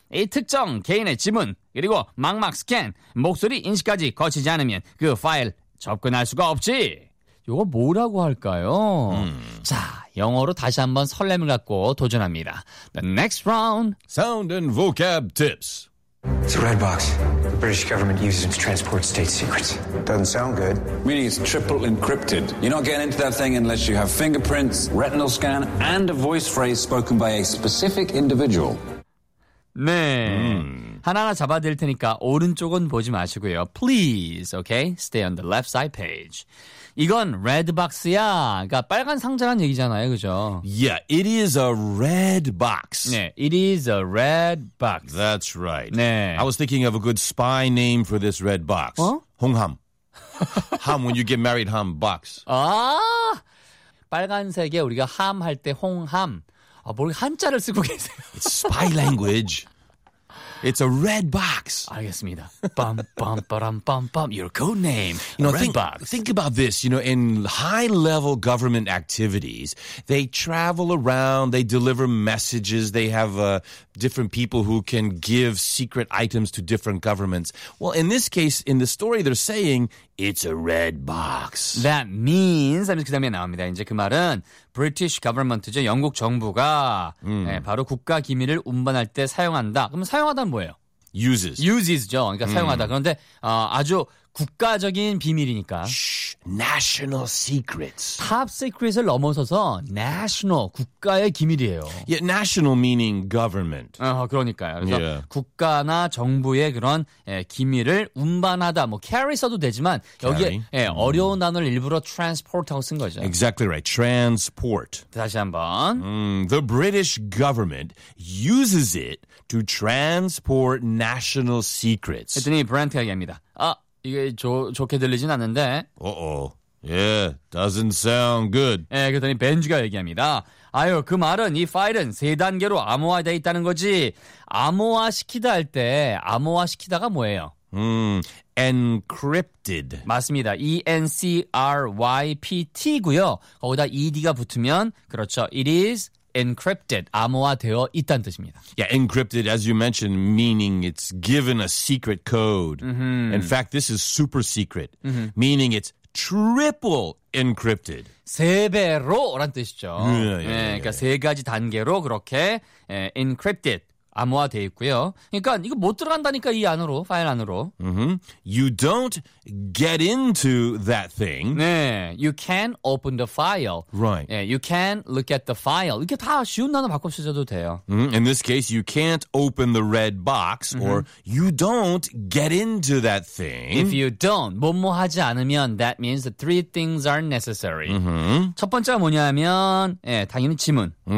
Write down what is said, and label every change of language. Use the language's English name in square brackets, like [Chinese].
[Korean] 이 특정 개인의 지문 그리고 망막 스캔 목소리 인식까지 거치지 않으면 그 파일 접근할 수가 없지. 이거 뭐라고 할까요? 자 영어로 다시 한번 설렘을 갖고 도전합니다. [English] The next round. Sound and vocab tips. It's a red box. The British government uses it to transport state secrets. Doesn't sound good. Meaning it's triple encrypted. You're not getting into that thing unless you have fingerprints, retinal scan, and a voice phrase spoken by a specific individual. [Korean] 네. 하나하나 잡아드릴 테니까 오른쪽은 보지 마시고요. [English] Please, okay? Stay on the left side page. [Korean] 이건 red box야. 그러니까 빨간 상자란 얘기잖아요. 그죠? [English] Yeah, it is a red box. 네, it is a red box. That's right. [Korean] 네. [English] I was thinking of a good spy name for this red box. 어? 홍함. Ham, when you get married, ham, box. [Korean] 아, 빨간색에 우리가 ham 할 때 홍함. 아, 뭘 한자를 쓰고 계세요. [English] It's spy language. It's a red box. [Korean] 알겠습니다. [English] Bum, bum, ba-dum, bum, bum. Your code name. You know, red box. Think about this. You know, in high-level government activities, they travel around, they deliver messages, they have different people who can give secret items to different governments. Well, in this case, in the story, they're saying, it's a red box. That means, [Korean] 잠시 그 다음에 나옵니다. 이제 그 말은 British government죠. 영국 정부가 네, 바로 국가 기밀을 운반할 때 사용한다. 그럼 사용하다는 뭐예요? [English] Uses. [Korean] Uses죠. 그러니까 사용하다. 그런데 아주 국가적인 비밀이니까. [English] Shh, national secrets. [Korean] Top secret을 넘어서서 national, 국가의 기밀이에요. [English] Yeah, national meaning government. [Korean] 그러니까요. 그래서 yeah. 국가나 정부의 그런 기밀을 운반하다. 뭐 carry 써도 되지만 여기에 어려운 단어를 일부러 transport하고 쓴 거죠. [English] Exactly right. Transport. [Korean] 다시 한번. [English] The British government uses it to transport national secrets. [Korean] 했더니 브랜트가 얘기합니다. 아, 이게 좋게 들리진 않는데. [English] Yeah, doesn't sound good. [Korean] 예, 그랬더니 벤즈가 얘기합니다. 아유, 그 말은 이 파일은 세 단계로 암호화되어 있다는 거지. 암호화시키다 할 때 암호화시키다가 뭐예요? [English] Encrypted. [Korean] 맞습니다. E-N-C-R-Y-P-T고요. 거기다 ED가 붙으면 그렇죠. [English] It is encrypted, [Korean] 암호화되어 있다는 뜻입니다. [English] Yeah, encrypted, as you mentioned, meaning it's given a secret code. Mm-hmm. In fact, this is super secret, mm-hmm. meaning it's triple encrypted. [Korean] 세 배로란 뜻이죠. [English] Yeah, yeah, yeah, [Korean] 그러니까 세 가지 단계로 그렇게 encrypted, 암호화되어 있고요. 그러니까 이거 못 들어간다니까, 이 안으로, 파일 안으로. [English] Mm-hmm. You don't get into that thing. 네, you can open the file. Right. 네, you can look at the file. [Korean] 이렇게 다 쉬운 단어 바꿔 쓰셔도 돼요. Mm-hmm. [English] In this case, you can't open the red box mm-hmm. or you don't get into that thing. If you don't, [Korean] 뭐뭐 하지 않으면 [English] that means the three things are necessary. Mm-hmm. [Korean] 첫 번째가 뭐냐면 네, 당연히 지문.